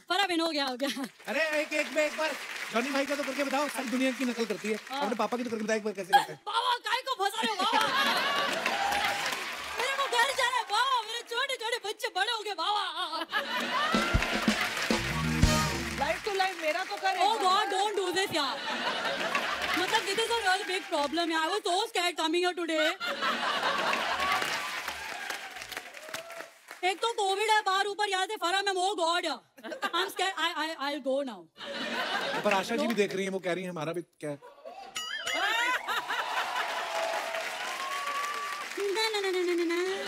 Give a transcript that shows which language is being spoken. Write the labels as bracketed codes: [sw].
[hi] फरा बेन हो गया अरे एक बार जॉनी भाई का तो करके बताओ, सारी दुनिया की नकल करती है। अपने पापा की तो करके बताओ एक बार कैसे करते हैं। बाबा काय को फंसा रहे हो बाबा मेरे को घर जाना है बाबा मेरे छोटे छोटे बच्चे बड़े हो गए बाबा लाइफ टू लाइफ मेरा तो करे [en] Oh God, don't do this, यार. मतलब this is a real big problem. I was so scared coming here today. [hi] एक तो कोविड है बाहर ऊपर यहाँ से फरा में oh God. [en] I'm scared. I'll go now. [hi] पर आशा जी भी देख रही हैं, वो कह रही हैं हमारा भी क्या है? ना.